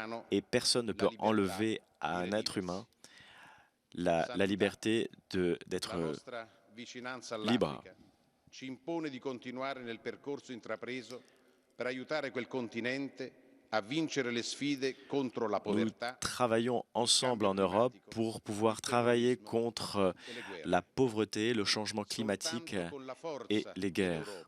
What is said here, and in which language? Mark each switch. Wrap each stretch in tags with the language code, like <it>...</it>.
<fr>Et personne ne peut enlever à un être humain la liberté d'être libre.</fr> <it>Ci impone di continuare nel percorso intrapreso per aiutare quel continente a vincere le sfide contro la povertà.</it> <fr>Nous travaillons ensemble en Europe pour pouvoir travailler contre la pauvreté, le changement climatique et les guerres.</fr>